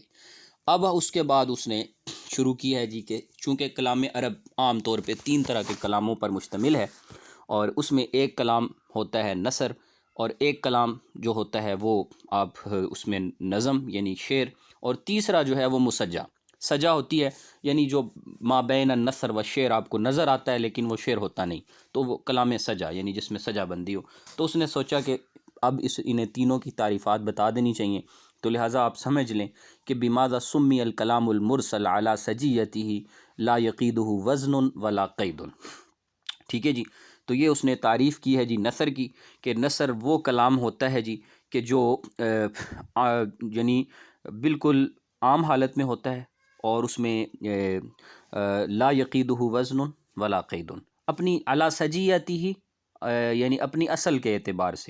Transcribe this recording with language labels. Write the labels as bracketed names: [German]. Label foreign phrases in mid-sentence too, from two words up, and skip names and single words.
[Urdu] اب اس کے بعد اس نے شروع کی ہے جی کہ چونکہ کلام عرب عام طور پہ 3 طرح کے کلاموں پر مشتمل ہے، اور اس میں ایک کلام ہوتا ہے نثر، اور ایک کلام جو ہوتا ہے وہ آپ اس میں نظم یعنی شعر، اور تیسرا جو ہے وہ مسجع سجا ہوتی ہے، یعنی جو [Arabic] ما بین النثر و شعر [Urdu] آپ کو نظر آتا ہے لیکن وہ شعر ہوتا نہیں، تو وہ کلام سجا یعنی جس میں سجا بندی ہو. تو اس نے سوچا کہ اب انہیں تینوں کی تعریفات بتا دینی چاہیے. تو لہٰذا آپ سمجھ لیں کہ [Arabic] بماذا سمی الکلام المرسل علی سجیتہ لا یقیدہ وزن ولا قید. [Urdu] ٹھیک ہے جی. تو یہ اس نے تعریف کی ہے جی نثر کی، کہ نثر وہ کلام ہوتا ہے جی کہ جو یعنی بالکل عام حالت میں ہوتا ہے، اور اس میں [Arabic] لا یقیدہ وزن ولا قید، [Urdu] اپنی [Arabic] علی سجیتہ [Urdu] یعنی اپنی اصل کے اعتبار سے.